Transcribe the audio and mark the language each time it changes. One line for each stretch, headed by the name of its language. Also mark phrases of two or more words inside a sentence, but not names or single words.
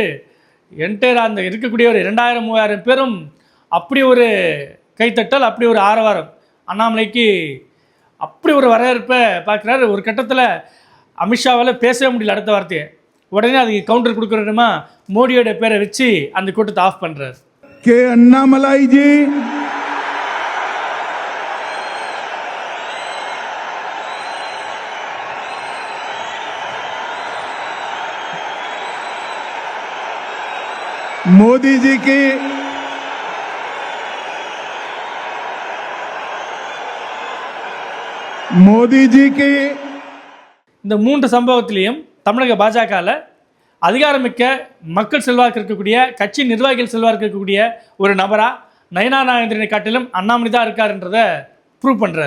Tamil: என்டையர் அந்த இருக்கக்கூடிய ஒரு 2000-3000 பேரும் அப்படி ஒரு கைத்தட்டல், அப்படி ஒரு ஆரவாரம். அண்ணாமலைக்கு அப்படி ஒரு வரவேற்பை பார்க்குறாரு. ஒரு கட்டத்தில் அமித்ஷாவால் பேசவே முடியல அடுத்த வார்த்தையை. உடனே அதுக்கு கவுண்டர் கொடுக்குறோமா மோடியோட பேரை வச்சு அந்த கூட்டத்தை ஆஃப் பண்ணுறாரு.
Hindi: के अन्नामलाई जी, मोदी जी की
Tamil: இந்த 3 சம்பவத்திலையும் தமிழக பாஜகவில் அதிகாரமிக்க மக்கள் செல்வாக்கு இருக்கக்கூடிய கட்சி நிர்வாகிகள் செல்வாக்கு இருக்கக்கூடிய ஒரு நபரா நயனா நாகேந்திரனை காட்டிலும் அண்ணாமலை தான் இருக்காருன்றதை ப்ரூவ் பண்ணுறாரு.